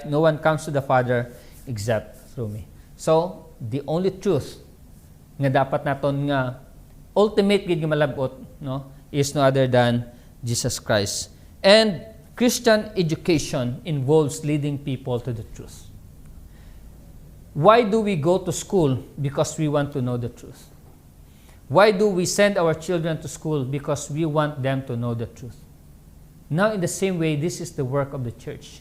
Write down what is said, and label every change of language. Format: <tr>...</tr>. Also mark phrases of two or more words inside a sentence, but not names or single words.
<en>No one comes to the Father except through me. So the only truth</en> <hil>nga dapat naton nga ultimate gid nga malabot, no,</hil> <en>is no other than Jesus Christ. And Christian education involves leading people to the truth. Why do we go to school? Because we want to know the truth. Why do we send our children to school? Because we want them to know the truth. Now, in the same way, this is the work of the church.</en>